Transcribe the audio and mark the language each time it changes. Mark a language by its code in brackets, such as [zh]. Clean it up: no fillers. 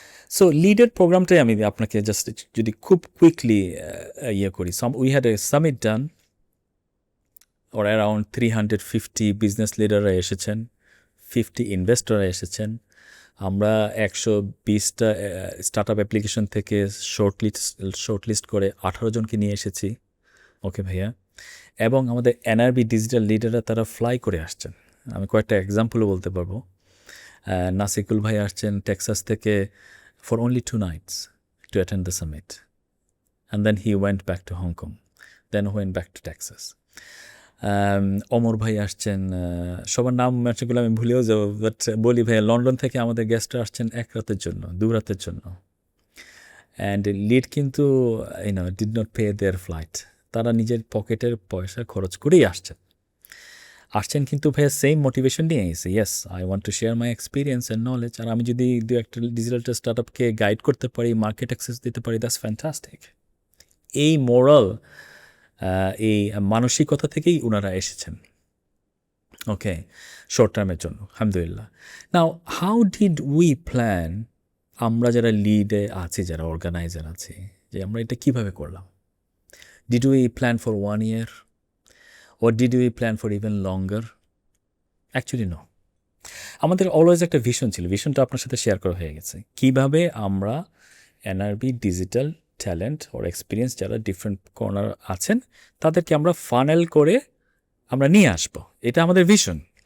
[bn] So লিডের প্রোগ্রামটাই আমি আপনাকে just যদি খুব কুইকলি করি, [en] we had a summit done, [bn] or around 350 business লিডাররা এসেছেন, 50 ইনভেস্টররা এসেছেন। আমরা 120টা স্টার্ট আপ অ্যাপ্লিকেশন থেকে শর্টলিস্ট করে 18 জনকে নিয়ে এসেছি। ওকে ভাইয়া। এবং আমাদের এনআরবি ডিজিটাল লিডাররা তারা ফ্লাই করে আসছেন। আমি কয়েকটা এক্সাম্পলও বলতে পারবো। নাসিকুল ভাই আসছেন টেক্সাস থেকে [en] for only 2 nights to attend the summit. And then he went back to Hong Kong, then went back to Texas. [bn] অমর ভাই আসছেন, সবার নাম ম্যাচগুলো আমি ভুলেও যাবো, বাট বলি ভাইয়া লন্ডন থেকে আমাদের গেস্টরা আসছেন 1 রাতের জন্য, 2 রাতের জন্য। অ্যান্ড লিড কিন্তু did not pay there flight, তারা নিজের পকেটের পয়সা খরচ করেই আসছেন কিন্তু ভাইয়া সেম মোটিভেশন নিয়ে এসে, [en] Yes I want to share my experience and knowledge. [bn] আর আমি যদি একটা ডিজিটাল স্টার্ট আপকে গাইড করতে পারি, মার্কেট অ্যাক্সেস দিতে পারি, দ্যাটস ফ্যান্টাস্টিক। এই মোরাল, এই মানসিকতা থেকেই ওনারা এসেছেন। ওকে, শর্ট টার্মের জন্য আলহামদুলিল্লাহ। [en] now how did we plan, [bn] আমরা যারা লিডে আছি, যারা অর্গানাইজার আছি, যে আমরা এটা কীভাবে করলাম? [en] Did we plan for 1 year? Or did we plan for even longer? Actually no. [bn] আমাদের অলওয়েজ একটা ভিশন ছিল, ভিশনটা আপনার সাথে শেয়ার করা হয়ে গেছে। কিভাবে আমরা এনআরবি ডিজিটাল ট্যালেন্ট ওর এক্সপিরিয়েন্স যারা ডিফারেন্ট কর্নার আছেন তাদেরকে আমরা ফানেল করে আমরা নিয়ে আসবো, এটা আমাদের ভিশন।